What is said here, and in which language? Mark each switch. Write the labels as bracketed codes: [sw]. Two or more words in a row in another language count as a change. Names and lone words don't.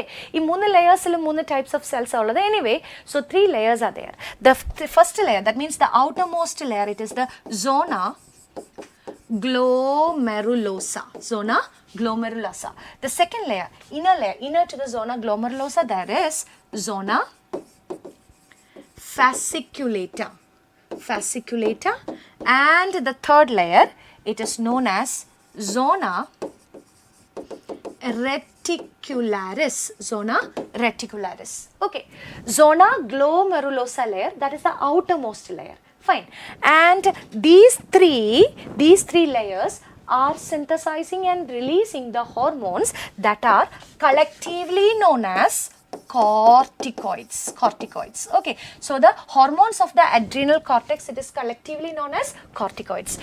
[en] Ee 3 layers il 3 types of cells ullathu. Anyway, so 3 layers are there. The first layer, that means the outermost layer, it is the zona glomerulosa. The second layer, inner to the zona glomerulosa, there is zona fasciculata. fasciculata, and the third layer, it is known as zona reticularis. Zona reticularis. Okay. Zona glomerulosa layer, that is the outermost layer. Fine. And these three layers are synthesizing and releasing the hormones that are collectively known as corticoids. Okay, so the hormones of the adrenal cortex, it is collectively known as corticoids.